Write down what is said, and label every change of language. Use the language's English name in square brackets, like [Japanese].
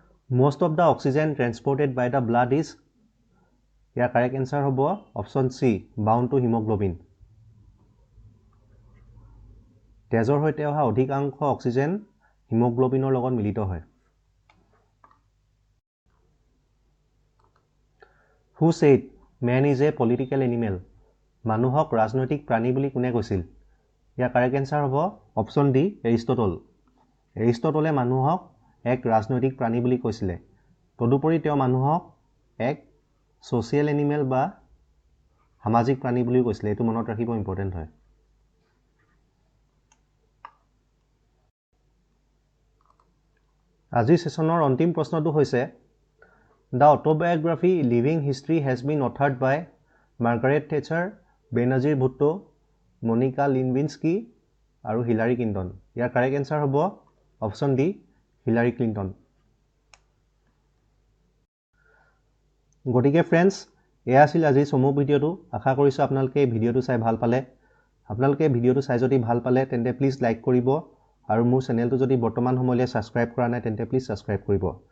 [English] Most of the oxygen transported by the blood is, [Assamese] year correct answer হ'ব option C, [English] bound to hemoglobin. [Assamese] তেজৰ হৈতে অহা অধিকাংশ oxygen হিমোগ্লোবিনৰ লগত মিলিত হয়. [English] Who said man is a political animal? [Assamese] মানুহক ৰাজনৈতিক প্ৰাণী বুলি কোনে কৈছিল? ইয়াৰ [English] correct answer [Assamese] হ'ব option D, এৰিষ্টটল. এৰিষ্টটলে মানুহক এক ৰাজনৈতিক প্ৰাণী বুলি কৈছিলে. তদুপৰি তেওঁ মানুহক এক [English] social animal [Assamese] বা সামাজিক প্ৰাণী বুলি কৈছিলে. এইটো মনত ৰাখিব ইম্পৰ্টেন্ট হয়. আজিৰ সেশনৰ অন্তিম প্ৰশ্নটো হৈছে [English] The autobiography Living History has been authored by Margaret Thatcher, Benazir Bhutto, Monica Lewinsky আৰু Hillary Clinton. [Assamese] ইয়াৰ [English] correct answer [Assamese] হ'ব option D, হিলাৰী ক্লিন্টন. গতিকে ফ্ৰেণ্ডছ, এয়া আছিল আজিৰ চমু ভিডিঅ'টো. আশা কৰিছোঁ আপোনালোকে এই ভিডিঅ'টো চাই ভাল পালে. আপোনালোকে ভিডিঅ'টো চাই যদি ভাল পালে তেন্তে প্লিজ লাইক কৰিব আৰু মোৰ চেনেলটো যদি বৰ্তমান সময়লৈ ছাবস্ক্ৰাইব কৰা নাই তেন্তে প্লিজ ছাবস্ক্ৰাইব কৰিব.